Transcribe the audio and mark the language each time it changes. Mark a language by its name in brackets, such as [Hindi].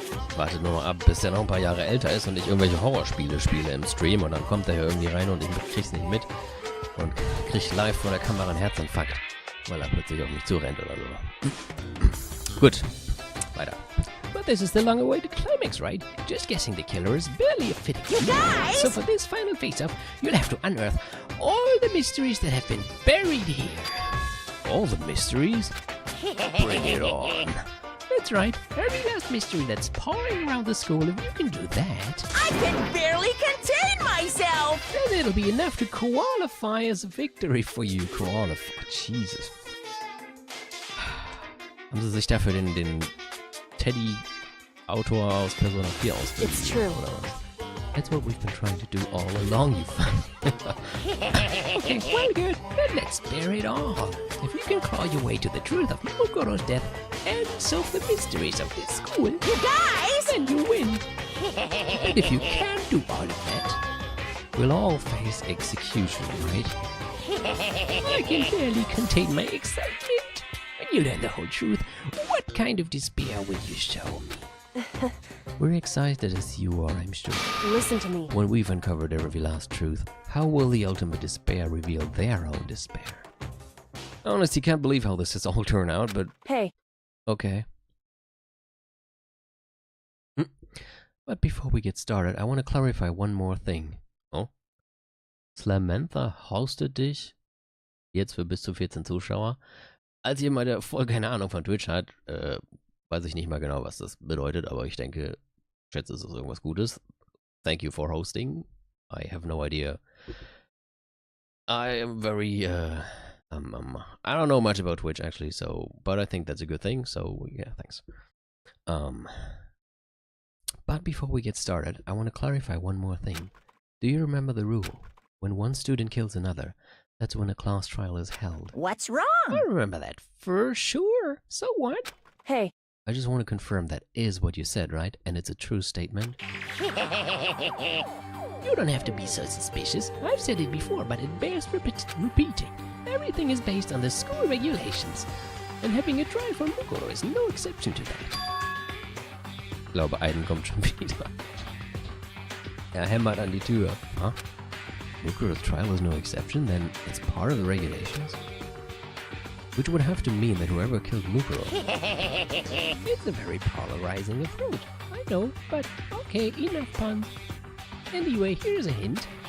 [German] Ich warte nur noch ab, bis der noch ein paar Jahre älter ist und ich irgendwelche Horrorspiele spiele im Stream und dann kommt er hier irgendwie rein und ich krieg's nicht mit und krieg live vor der Kamera einen Herzinfarkt, weil er plötzlich auf mich zurennt oder so. Gut, weiter. [English] But this is the long-awaited climax, right? Just guessing the killer is barely a fitting. You guys! So for this final face-off, you'll have to unearth all the mysteries that have been buried here. All the mysteries? Bring it on. That's right, every last mystery that's pawing around the school. If you can do that, I can barely contain myself! then it'll be enough to qualify as a victory for you. Qualify. Jesus. [German] Haben sie sich dafür den Teddy-Autor aus Persona 4 ausgeliehen? [English] It's true. [German] Oder was? [English] That's what we've been trying to do all along, you fun. Okay, well good, then let's bear it all. If you can claw your way to the truth of Mukoto's death and solve the mysteries of this school, You guys! then you win. And if you can't do all of that, we'll all face execution, right? I can barely contain my excitement. When you learn the whole truth, what kind of despair will you show me? We're excited as you are, I'm sure. listen to me. When we've uncovered every last truth, how will the ultimate despair reveal their own despair? I honestly can't believe how this has all turned out, but Hey, okay. But before we get started, I want to clarify one more thing. Oh? [German] Slamantha hostet dich jetzt für bis zu 14 Zuschauer. Als jemand, der voll keine Ahnung von Twitch hat, weiß ich nicht mal genau, was das bedeutet, aber ich denke, schätze, es ist irgendwas Gutes. [English] Thank you for hosting. I have no idea. I am very, I don't know much about Twitch actually, so, but I think that's a good thing, so yeah, thanks. But before we get started, I want to clarify one more thing. Do you remember the rule? When one student kills another, that's when a class trial is held. What's I wrong? remember that for sure. So what? hey, I just want to confirm that is what you said, right? And it's a true statement. You don't have to be so suspicious. I've said it before, but it bears repeating. Everything is based on the school regulations. And having a trial for Mukoto is no exception to that. [German] Ich glaube, Aiden kommt schon wieder. Er hämmert an die Tür. Huh? [English] Mukoto's trial is no exception? Then it's part of the regulations? Which would have to mean that whoever killed Mukuro... It's a very polarizing approach. I know, but okay, enough puns. Anyway, here's a hint.